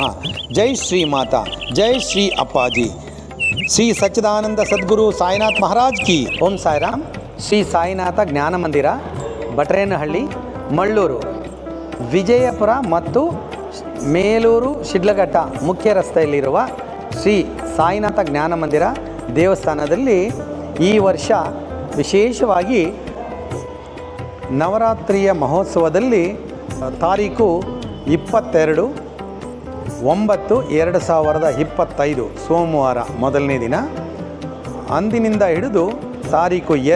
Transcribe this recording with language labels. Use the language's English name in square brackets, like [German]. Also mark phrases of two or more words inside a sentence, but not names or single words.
[Hindi] जय श्री माता, जय श्री अप्पाजी। श्री सच्चिदानंद सद्गुरु साईनाथ महाराज की ओम साईराम। [Kannada] ಶ್ರೀ ಸಾಯಿನಾಥ ಜ್ಞಾನ ಮಂದಿರ, ಭಟ್ರೇನಹಳ್ಳಿ, ಮಳ್ಳೂರು, ವಿಜಯಪುರ ಮತ್ತು ಮೇಲೂರು ಶಿಡ್ಲಘಟ್ಟ ಮುಖ್ಯ ರಸ್ತೆಯಲ್ಲಿರುವ ಶ್ರೀ ಸಾಯಿನಾಥ ಜ್ಞಾನ ಮಂದಿರ ದೇವಸ್ಥಾನದಲ್ಲಿ ಈ ವರ್ಷ ವಿಶೇಷವಾಗಿ ನವರಾತ್ರಿಯ ಮಹೋತ್ಸವದಲ್ಲಿ ತಾರೀಕು 22/9/2025 ಸೋಮವಾರ ಮೊದಲನೇ ದಿನ, ಅಂದಿನಿಂದ ಹಿಡಿದು ತಾರೀಕು